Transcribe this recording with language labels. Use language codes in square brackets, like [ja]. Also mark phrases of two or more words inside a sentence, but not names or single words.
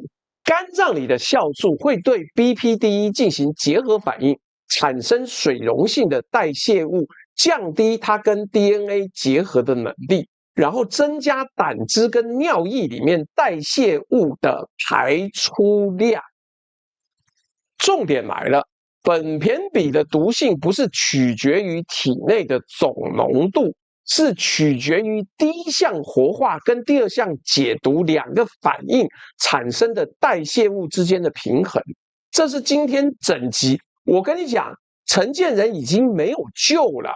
[zh] 肝臟裡的酵素會對 BPDE 進行結合反應，產生水溶性的代謝物，降低它跟 DNA 結合的能力，然後增加膽汁跟尿液裡面代謝物的排出量。重點來了，苯鈿比的毒性不是取決於體內的總濃度，是取決於第一項活化跟第二項解毒2個反應產生的代謝物之間的平衡。這是今天整集，我跟你講，陳建仁已經沒有救了。